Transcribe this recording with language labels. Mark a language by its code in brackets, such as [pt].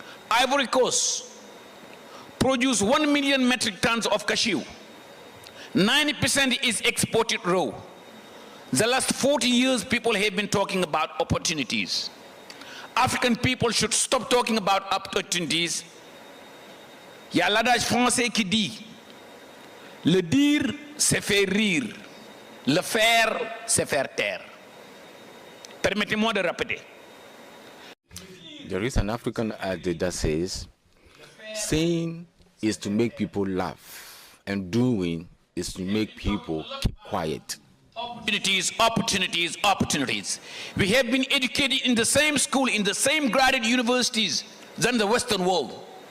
[en] Ivory Coast produce 1 million metric tons of cashew. 90% is exported raw. The last 40 years, people have been talking about opportunities. African people should stop talking about opportunities. [fr] Il y a l'adage français qui dit, le dire, c'est faire rire. Le faire, c'est faire taire. Permettez-moi de répéter. [en] There is an African adage that says, saying is to make people laugh, and doing is to make people keep quiet. Opportunities, opportunities, opportunities. We have been educated in the same school, in the same graduate universities than the Western world.